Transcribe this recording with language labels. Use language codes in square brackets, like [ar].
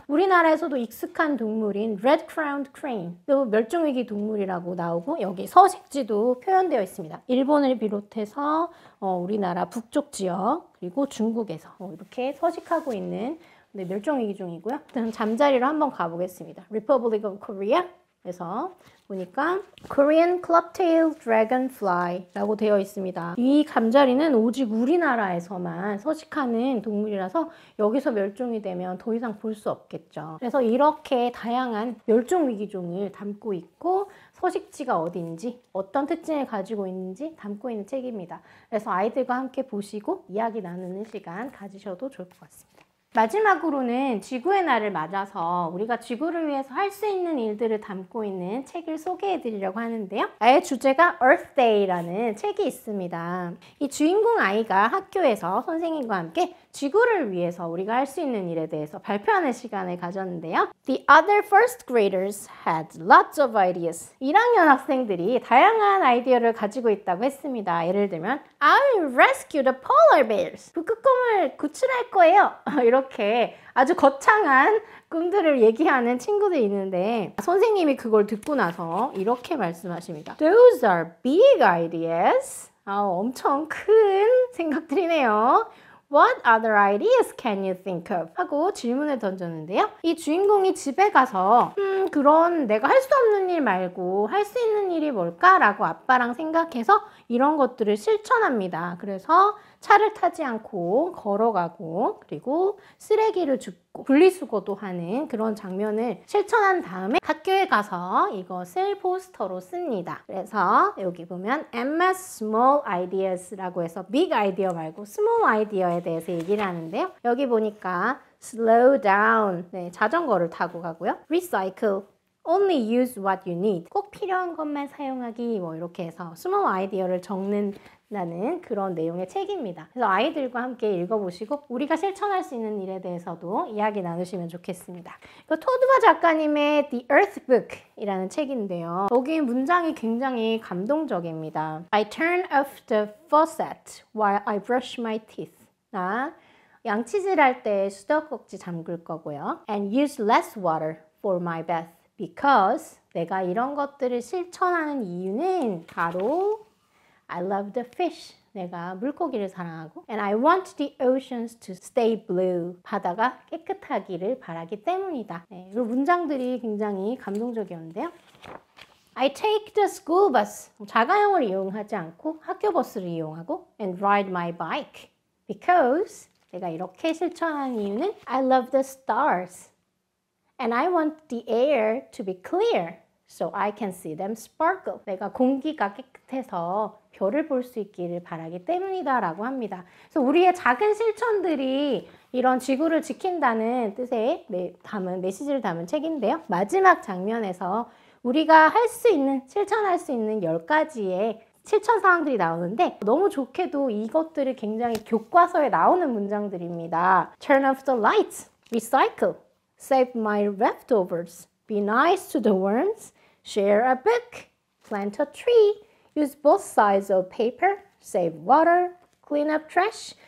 [ko] 우리나라에서도 익숙한 동물인 Red Crowned Crane, 또 멸종위기 동물이라고 나오고 여기 서식지도 표현되어 있습니다. 일본을 비롯해서 우리나라 북쪽 지역 그리고 중국에서 이렇게 서식하고 있는 멸종위기 종이고요. 일단 잠자리로 한번 가보겠습니다. Republic of Korea 에서 보니까 Korean Clubtail Dragonfly라고 되어 있습니다. 이 잠자리는 오직 우리나라에서만 서식하는 동물이라서 여기서 멸종이 되면 더 이상 볼 수 없겠죠. 그래서 이렇게 다양한 멸종위기종을 담고 있고 서식지가 어딘지 어떤 특징을 가지고 있는지 담고 있는 책입니다. 그래서 아이들과 함께 보시고 이야기 나누는 시간 가지셔도 좋을 것 같습니다. 마지막으로는 지구의 날을 맞아서 우리가 지구를 위해서 할 수 있는 일들을 담고 있는 책을 소개해 드리려고 하는데요. 아예 주제가 Earth Day라는 책이 있습니다. 이 주인공 아이가 학교에서 선생님과 함께 지구를 위해서 우리가 할 수 있는 일에 대해서 발표하는 시간을 가졌는데요. [en] The other first graders had lots of ideas. [ko] 1학년 학생들이 다양한 아이디어를 가지고 있다고 했습니다. 예를 들면 [en] I'll rescue the polar bears. [ko] 북극곰을 구출할 거예요. 이렇게 아주 거창한 꿈들을 얘기하는 친구들이 있는데 선생님이 그걸 듣고 나서 이렇게 말씀하십니다. [en] Those are big ideas. [ko] 엄청 큰 생각들이네요. [en] What other ideas can you think of? [ko] 하고 질문을 던졌는데요. 이 주인공이 집에 가서 그런 내가 할 수 없는 일 말고 할 수 있는 일이 뭘까? 라고 아빠랑 생각해서 이런 것들을 실천합니다. 그래서 차를 타지 않고 걸어가고 그리고 쓰레기를 줍고 분리수거도 하는 그런 장면을 실천한 다음에 학교에 가서 이것을 포스터로 씁니다. 그래서 여기 보면 Emma's small ideas라고 해서 big idea 말고 small idea에 대해서 얘기를 하는데요. 여기 보니까 [en] slow down, [ko] 네, 자전거를 타고 가고요. [en] recycle, only use what you need. [ko] 꼭 필요한 것만 사용하기 뭐 이렇게 해서 small idea를 적는다는 그런 내용의 책입니다. 그래서 아이들과 함께 읽어보시고 우리가 실천할 수 있는 일에 대해서도 이야기 나누시면 좋겠습니다. 토드바 작가님의 The Earth Book 이라는 책인데요. 여기 문장이 굉장히 감동적입니다. [en] I turn off the faucet while I brush my teeth. [ko] 나 양치질 할 때 수도꼭지 잠글 거고요. [en] And use less water for my bath. [ko] Because 내가 이런 것들을 실천하는 이유는 바로 [en] I love the fish. [ko] 내가 물고기를 사랑하고 [en] And I want the oceans to stay blue. [ko] 바다가 깨끗하기를 바라기 때문이다. 네, 이 문장들이 굉장히 감동적이었는데요. [en] I take the school bus. [ko] 자가용을 이용하지 않고 학교 버스를 이용하고 [en] And ride my bike. Because [ko] 내가 이렇게 실천하는 이유는 [en] I love the stars. And I want the air to be clear so I can see them sparkle. [ko] 내가 공기가 깨끗해서 별을 볼 수 있기를 바라기 때문이다 라고 합니다. 그래서 우리의 작은 실천들이 이런 지구를 지킨다는 뜻의 메시지를 담은 책인데요. 마지막 장면에서 우리가 할 수 있는, 실천할 수 있는 10가지의 실천 사항들이 나오는데 너무 좋게도 이것들이 굉장히 교과서에 나오는 문장들입니다. [en] Turn off the lights, recycle, save my leftovers, be nice to the worms, share a book, plant a tree, use both sides of paper, save water, clean up trash.